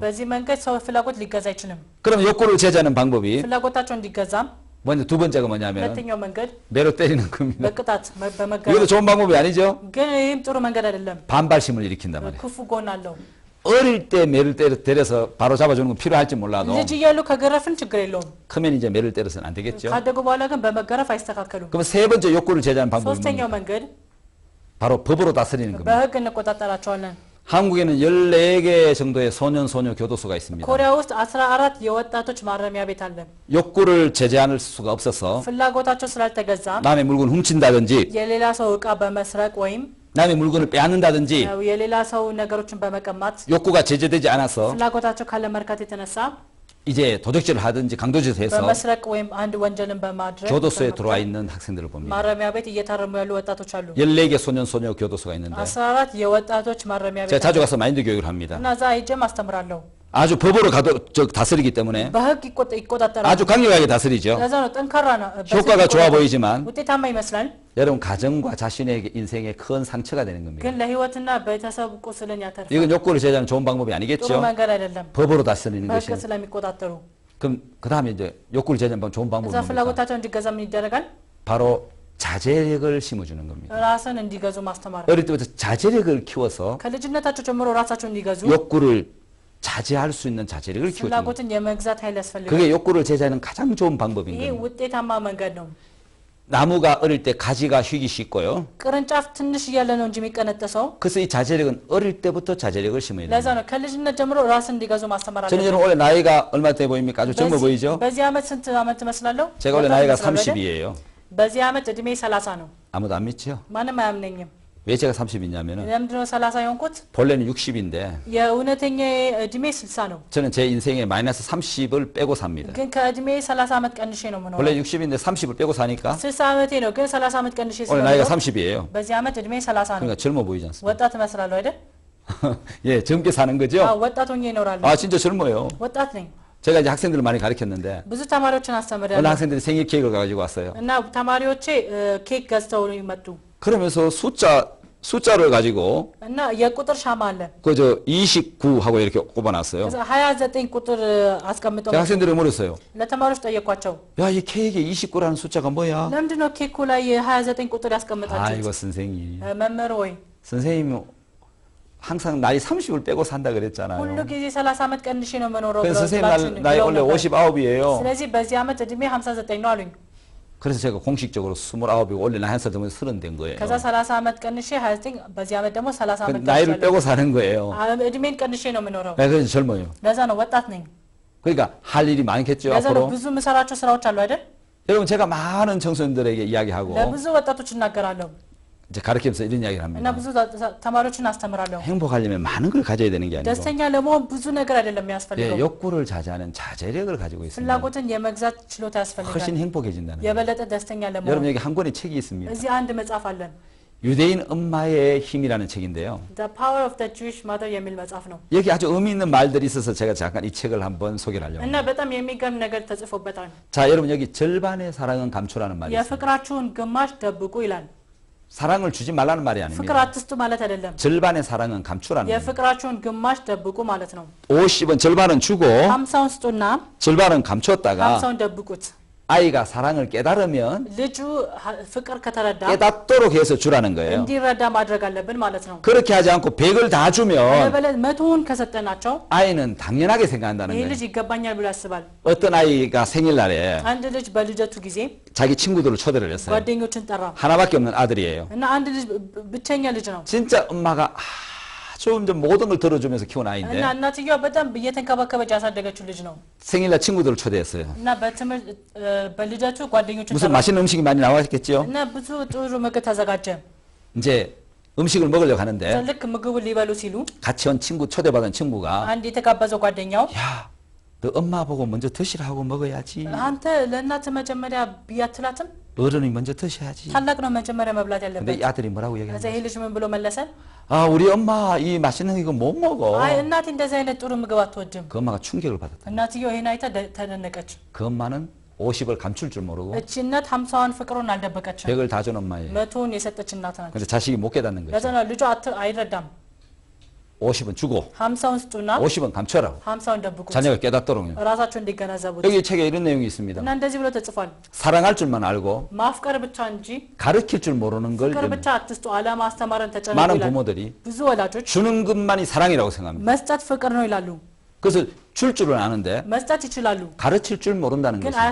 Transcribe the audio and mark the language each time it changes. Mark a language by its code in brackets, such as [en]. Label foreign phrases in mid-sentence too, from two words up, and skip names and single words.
[am] በዚህ መንገድ ሰው ፍላጎት ሊገዛ አይችልም። [ko] 그럼 욕구를 제재하는 방법이 [am] ፍላጎታቸው እንዲገዛም [ko] 먼저 두 번째가 뭐냐면 [am] ሁለተኛው መንገድ [ko] 매로 때리는 겁니다. [am] በቅጣት [ko] 이것도 [am] በመገረፍ [ko] 좋은 방법이 아니죠. [am] ግን ይህም ጥሩ መንገድ አይደለም። [ko] 반발심을 일으킨단 말이에요. [am] ክፉ ጎን አለው። [ko] 어릴 때 매를 때려서 바로 잡아주는 건 필요할지 몰라도 [am] ልጅ እያሉ ከገረፍን ችግር የለውም። [ko] 크면 이제 매를 때려서는 안 되겠죠. [am] ካደጉ በኋላ ግን በመገረፍ አይስተካከሉም። [ko] 그럼 세 번째 욕구를 제재하는 방법이 [am] ሶስተኛው [ko] 뭡니까? [am] መንገድ [ko] 바로 법으로 다스리는 겁니다. [am] በህግ እንቆጣጠራቸዋለን። [ko] 한국에는 14개 정도의 소년 소녀 교도소가 있습니다. [am] ኮሪያ ውስጥ 14 የወጣቶች ማረሚያ ቤት አለ። [ko] 욕구를 제재할 수가 없어서 [am] ፍላጎታቸው ስላልተገዛ [ko] 남의 물건 훔친다든지 [am] የሌላ ሰው ዕቃ በመስረቅ ወይም [ko] 남의 물건을 빼앗는다든지 [am] የሌላ ሰው ነገሮችን በመቀማት [ko] 욕구가 제재되지 않아서 [am] ፍላጎታቸው ካለመርካት የተነሳ [ko] 이제 도적질을 하든지 강도질을 해서 [am] በመስረቅ ወይም አንድ ወንጀልን በማድረግ [ko] 교도소에 들어와 있는 학생들을 봅니다. [am] ማረሚያ ቤት እየታረሙ ያሉ ወጣቶች አሉ። [ko] 14개 소년 소녀 교도소가 있는데 [am] 14 የወጣቶች ማረሚያ ቤት [ko] 제가 자주 가서 마인드 교육을 합니다. [am] እና እዛ ሄጄም አስተምራለሁ። [ko] 아주 법으로 다스리기 때문에 [am] በህግ ይቆጣጠራሉ። [ko] 아주 강력하게 다스리죠. [am] ለዛ ነው ጠንካራ ነው። [ko] 효과가 좋아 보이지만 [am] ውጤታማ ይመስላል፣ [ko] 여러분 가정과 자신의 인생에 큰 상처가 되는 겁니다. [am] ግን ለህይወትና ቤተሰብ ቁስልን ያተርፋል። [ko] 이건 욕구를 제재하는 좋은 방법이 [am] ጥሩ [ko] 아니겠죠. [am] መንገድ አይደለም፣ [ko] 법으로 다스리는 [am] በህግ [ko] 것이. [am] ስለሚቆጣጠሩ። [ko] 그럼 그 다음에 이제 욕구를 제재하는 좋은 방법은 [am] እዛ [ko] 뭡니까? [am] ፍላጎታቸው እንዲገዛ ምን ይደረጋል? [ko] 바로 자제력을 심어주는 겁니다. [am] ራስን እንዲገዙ ማስተማር። [ko] 어릴 때부터 자제력을 키워서 [am] ከልጅነታቸው ጀምሮ ራሳቸው እንዲገዙ [ko] 욕구를 자제할 수 있는 자제력을 키워주는 겁니다. [am] ፍላጎትን የመግዛት ኃይል ያስፈልጋል። [ko] 그게 욕구를 제재하는 가장 좋은 방법인 [am] ይሄ [ko] 겁니다. [am] ውጤታማ መንገድ ነው። [ko] 나무가 어릴 때 가지가 휘기 쉽고요. [am] ቅርንጫፍ ትንሽ እያለ ነው እንጂ የሚቀነጠሰው። [ko] 그래서 이 자제력은 어릴 때부터 자제력을 심어야 [am] ለዛ [ko] 됩니다. [am] ነው ከልጅነት ጀምሮ ራስን እንዲገዙ ማስተማር [ko] 저는 [am] አለብን። [ko] 여러분 올해 나이가 얼마 돼 보입니까? 아주 젊어 보이죠? [am] በዚህ ዓመት ስንት ዓመት ትመስላለሁ? [ko] 제가 올해 나이가 30이에요. [am] በዚህ ዓመት እድሜ 30 ነው። [ko] 아무도 안 믿죠? [am] ማንም አያምነኝም። [ko] 왜 제가 30이냐면은 [am] ለምንድነው 30 የሆንኩት? [ko] 본래는 60인데 [am] የእውነተኛ እድሜ 60 ነው። [ko] 저는 제 인생에 마이너스 30을 빼고 삽니다. [am] ግን ከእድሜ 30 ዓመት ቀንሼ ነው የምኖረው። [ko] 원래 60인데 30을 빼고 사니까 [am] 60 ዓመቴ ነው፣ ግን 30 ዓመት ቀንሼ [ko] 올해 나이가 [am] ስለምኖር [ko] 30이에요. [am] በዚህ ዓመት እድሜ 30 ነው። [ko] 그러니까 젊어 보이지 않습니까? [am] ወጣት እመስላለሁ አይደል? [ko] 예, 젊게 사는 [am] አዎ፣ [ko] 거죠? [am] ወጣት ሆኜ እኖራለሁ። [ko] 아, 진짜 젊어요. [am] ወጣት ነኝ። [ko] 제가 이제 학생들을 많이 가르쳤는데 [am] ብዙ ተማሪዎችን [ko] 어느 [am] አስተምሬያለሁ [ko] 학생들이 생일 케이크를 가지고 왔어요. [am] እና ተማሪዎቼ ኬክ ገዝተው መጡ [ko] 그러면서 숫자를 가지고 [am] እና የቁጥር ሻማ አለ። [ko] 그저 29 하고 이렇게 꼽아놨어요. [am] ከዛ 29 ቁጥር አስቀምጠው [ko] 제가 학생들을 물었어요. [am] ለተማሪዎች ጠየኳቸው። [ko] 야, 이 케이크에 29라는 숫자가 뭐야? [am] ለምንድነው ኬኩ ላይ 29 ቁጥር ያስቀምጣችሁት? [ko] 아이고 선생님. [am] መምህር ወይ [ko] 선생님 항상 나이 30을 빼고 산다 [am] ሁሉ [ko] 그랬잖아요. [am] ጊዜ 30 ዓመት ቀንሼ ነው የምኖረው [ko] 그래서 선생님 [am] ብላችሁ [ko] 나이 [am] ብለው [ko] 원래 [am] ነበር። [ko] 59이에요. [am] ስለዚህ በዚህ ዓመት እድሜ 59 ነው አሉኝ። [ko] 그래서 제가 공식적으로 29이고 원래 나이 한 살 더 30 된 거예요. [am] ከዛ 30 ዓመት ቀንሼ 29 በዚህ ዓመት ደግሞ 30 ዓመት [ko] 나이를 [am] ቀንሼ [ko] 빼고 사는 거예요. [am] እድሜን ቀንሼ ነው የምኖረው። [ko] 네, 그래서 젊어요. [am] ለዛ ነው ወጣት ነኝ። [ko] 그러니까 할 일이 많겠죠 [am] ለዛ ነው [ko] 앞으로. [am] ብዙ የምሰራቸው ስራዎች አሉ አይደል? [ko] 여러분 제가 많은 청소년들에게 이야기하고 [am] ለብዙ ወጣቶች እናገራለሁ [ko] 이제 가르치면서 이런 이야기를 [am] እና [ko] 합니다. [am] ብዙ ተማሪዎችን አስተምራለሁ። [ko] 행복하려면 많은 걸 가져야 되는 게 아니고 [am] ደስተኛ ለመሆን ብዙ ነገር አይደለም [ko] 예, [am] የሚያስፈልገው። [ko] 욕구를 자제하는 자제력을 가지고 있습니다. [am] ፍላጎትን የመግዛት ችሎታ ያስፈልጋል። [ko] 훨씬 행복해진다는 거예요. [am] የበለጠ ደስተኛ ለመሆን [ko] 여러분 여기 한 권의 책이 있습니다. [am] እዚህ አንድ መጽሐፍ አለን። [ko] 유대인 엄마의 힘이라는 책인데요. [am] The Power of the Jewish Mother የሚል መጽሐፍ ነው [ko] 여기 아주 의미 있는 말들이 있어서 제가 잠깐 이 책을 한번 소개를 하려고 [am] እና [ko] 합니다. [am] በጣም የሚገርም ነገር ተጽፎበታል። [ko] 자, 여러분 여기 절반의 사랑은 감추라는 말이 있습니다. [am] የፍቅራችሁን ግማሽ ደብቁ ይላል። [ko] 사랑을 주지 말라는 말이 [am] ፍቅር [ko] 아닙니다. [am] አትስጡ ማለት አይደለም። [ko] 절반의 사랑은 감추라는 거예요. [am] የፍቅራችሁን ግማሽ ደብቁ ማለት ነው። [ko] 50은 절반은 주고 [am] 50ውን ስጡና [ko] 절반은 감췄다가 [am] 50ውን ደብቁት። [ko] 아이가 사랑을 깨달으면 [am] ልጁ ፍቅር ከተረዳ [ko] 깨닫도록 해서 주라는 거예요. [am] እንዲረዳ ማድረግ አለብን ማለት ነው። [ko] 그렇게 하지 않고 100을 다 주면 [am] አለበለ 100ውን ከሰጠናቸው [ko] 아이는 당연하게 생각한다는 [am] ይሄ [ko] 거예요. [am] ልጅ ይገባኛል ብሎ ያስባል። [ko] 어떤 아이가 생일날에 [am] አንድ ልጅ በልደቱ ጊዜ [ko] 자기 친구들을 초대를 했어요. [am] ጓደኞችን ጠራ [ko] 하나밖에 없는 아들이에요. [am] እና አንድ ልጅ ብቸኛ ልጅ ነው [ko] 진짜 엄마가 아주 이제 모든 걸 들어주면서 키운 아이인데 [am] እና እናትየዋ በጣም እየተንከባከበች ያሳደገችው ልጅ ነው [ko] 생일날 친구들을 초대했어요. [am] እና በትምህርት በልደቱ ጓደኞቹን [ko] 무슨 맛있는 음식이 많이 나왔겠죠? [am] እና ብዙ ጥሩ ምግብ ተዘጋጀ [ko] 이제 음식을 먹으려고 하는데 [am] ልክ ምግቡን ሊበሉ ሲሉ [ko] 같이 온 친구 초대받은 친구가 [am] አንድ የተጋበዘው ጓደኛው [ko] 야, 너 엄마 보고 먼저 드시라고 먹어야지. [am] አንተ ለእናት መጀመሪያ ቢያትላትም [ko] 어른이 먼저 드셔야지. [am] ታላቅ ነው መጀመሪያ መብላት [ko] 근데 [am] ያለበት [ko] 이 아들이 뭐라고 [am] ከዛ [ko] 얘기하냐? [am] ይሄ ልጅ ምን ብሎ መለሰ [ko] 아, 우리 엄마 이 맛있는 이거 못 먹어. [am] አይ እናቴ እንደዚህ አይነት ጥሩ ምግብ አትወድም [ko] 그 엄마가 충격을 받았다. [am] እናትየው ይሄን አይታ ተደነቀች [ko] 그 엄마는 50을 감출 줄 모르고 [am] እቺ እናት 50ዋን ፍቅሩን አልደበቀችም [ko] 100을 다 준 엄마예요. [am] መቶውን የሰጠች እናት ናት [ko] 근데 자식이 못 깨닫는 [am] ለዛ [ko] 거죠. [am] ነው ልጇ አይረዳም [ko] 50은 주고 [am] 50ውን ስጡና [ko] 50은 감춰라고. [am] 50ውን ደብቁት [ko] 자녀가 깨닫도록요. [am] ራሳቸው እንዲገነዘቡት [ko] 여기 책에 이런 내용이 있습니다. [am] እና እንደዚህ ብሎ ተጽፏል [ko] 사랑할 줄만 알고 [am] ማፍቀር ብቻ እንጂ [ko] 가르칠 줄 모르는 걸 [am] ፍቅር ብቻ አትስጡ አለማስተማርን ተጨነቁ [ko] 많은 [am] ይላል [ko] 부모들이 [am] ብዙ ወላጆች [ko] 주는 것만이 사랑이라고 생각합니다. [am] መስጠት ፍቅር ነው ይላሉ [ko] 그것을 줄 줄은 아는데 [am] መስጠት ይችላሉ [ko] 가르칠 줄 모른다는 [am] ግን [ko] 것입니다.